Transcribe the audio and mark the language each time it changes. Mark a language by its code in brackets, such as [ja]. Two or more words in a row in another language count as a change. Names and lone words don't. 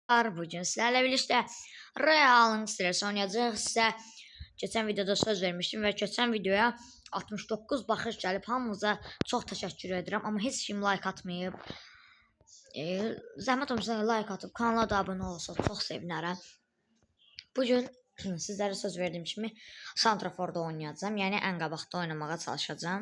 [tr] Bugün sizlerle birlikte Real'ın stresi oynayacağıq. Sizə geçen videoda söz vermiştim ve geçen videoya 69 baxış gəlib. [az] Hamınıza çox təşəkkür edirəm. Amma heç kim like atmayıb. Zəhmət olmasa like atıb kanala da abunə olsa çox sevinərəm. Bugün sizlərə söz verdiyim kimi Santrafor'da oynayacağım. Yəni ən qabaqda oynamağa çalışacağım.